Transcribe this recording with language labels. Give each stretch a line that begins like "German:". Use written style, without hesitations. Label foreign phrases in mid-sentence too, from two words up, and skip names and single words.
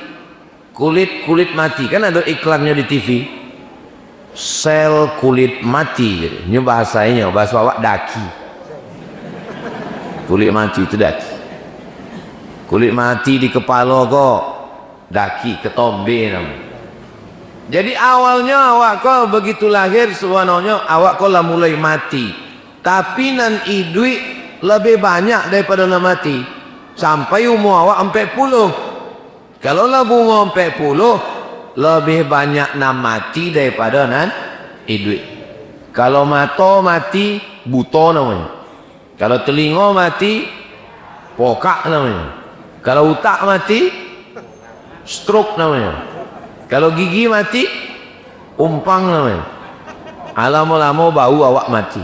Indonesian: Kulit mati, kan ada iklannya di TV, sel kulit mati. Ini bahasanya, bahasa awak daki. Kulit mati itu daki. Kulit mati di kepala kok daki, ketombe namanya.
Minangkabau: Jadi awalnya awak kau begitu lahir, sebenarnya awak kau lah mulai mati. Tapi nan idui lebih banyak daripada nan mati.
Indonesian: Sampai umur awak 40.
Minangkabau: Kalau lah umur 40, lebih banyak nan mati daripada nan idui.
Indonesian: Kalau mata mati, buta namanya.
Minangkabau: Kalau telinga mati, pokak namanya.
Indonesian: Kalau otak mati, stroke namanya.
Minangkabau: Kalau gigi mati, umpang namanya. Lama-lama bau awak mati.